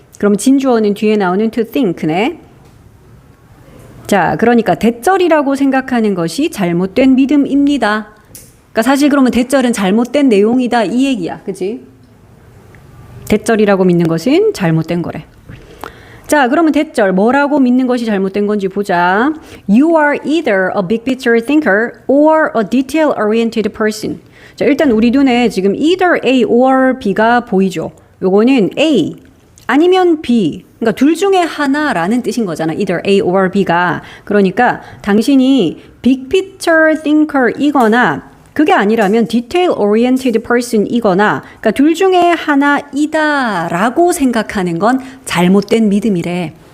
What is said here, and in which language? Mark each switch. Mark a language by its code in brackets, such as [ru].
[ko] 그럼 진주어는 뒤에 나오는 to think네. 자, 그러니까 대절이라고 생각하는 것이 잘못된 믿음입니다. 그러니까 사실 그러면 대절은 잘못된 내용이다 이 얘기야. 그치? 대절이라고 믿는 것은 잘못된 거래. 자, 그러면 대절 뭐라고 믿는 것이 잘못된 건지 보자. [en] You are either a big picture thinker or a detail-oriented person. [ko] 자, 일단 우리 눈에 지금 either A or B가 보이죠. 요거는 A 아니면 B. 그러니까 둘 중에 하나라는 뜻인 거잖아. either A or B가. 그러니까 당신이 big picture thinker이거나 그게 아니라면 detail-oriented person이거나 그러니까 둘 중에 하나이다라고 생각하는 건 잘못된 믿음이래.